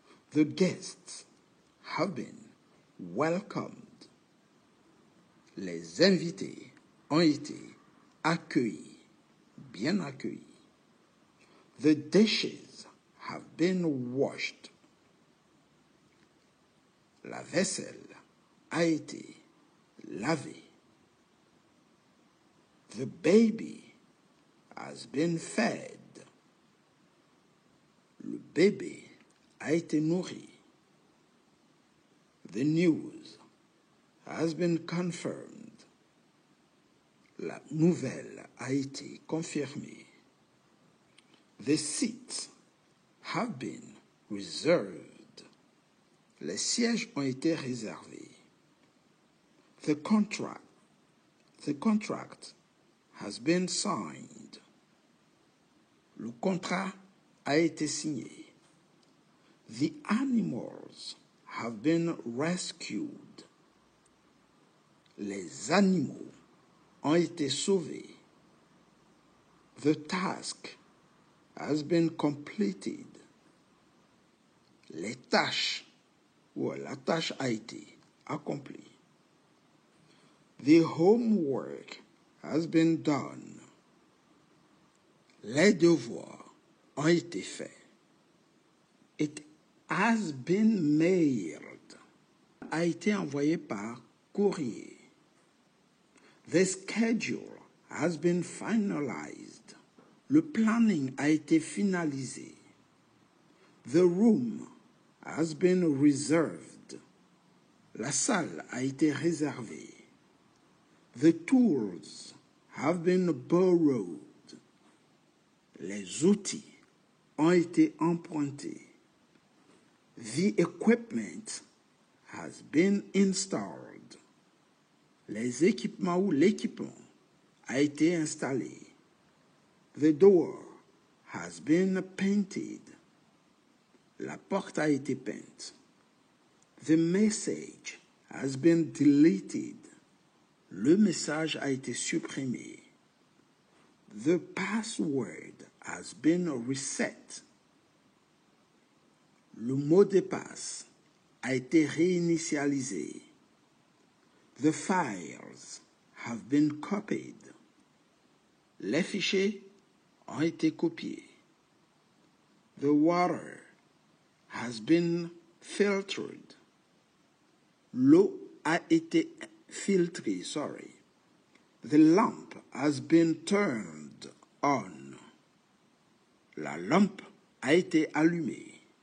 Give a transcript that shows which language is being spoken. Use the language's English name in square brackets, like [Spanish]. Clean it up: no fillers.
[English] The guests have been welcomed. [French] Les invités ont été accueillis, bien accueillis. [English] The dishes have been washed. [French] La vaisselle a été lavée. [English] The baby has been fed. [French] Le bébé a été nourri. [English] The news has been confirmed. [French] La nouvelle a été confirmée. [English] The seats have been reserved. [French] Les sièges ont été réservés. [English] The contract has been signed. [French] Le contrat a été signé. [English] The animals have been rescued. [French] Les animaux ont été sauvés. [English] The task has been completed. [French] les tâches ou la tâche a été accomplie. [English] The homework has been done. [French] Les devoirs ont été faits. [English] It has been mailed. [French] A été envoyé par courrier. [English] The schedule has been finalized. [French] Le planning a été finalisé. [English] The room has been reserved. [French] La salle a été réservée. [English] The tools have been borrowed. [French] Les outils ont été empruntés. [English] The equipment has been installed. [French] Les équipements ou l'équipement a été installé. [English] The door has been painted. [French] La porte a été peinte. [English] The message has been deleted. [French] Le message a été supprimé. [English] The password has been reset. [French] Le mot de passe a été réinitialisé. [English] The files have been copied. [French] Les fichiers ont été copiés. [English] The water has been filtered. [French] L'eau a été filtrée, [English] The lamp has been turned on. [French] La lampe a été allumée.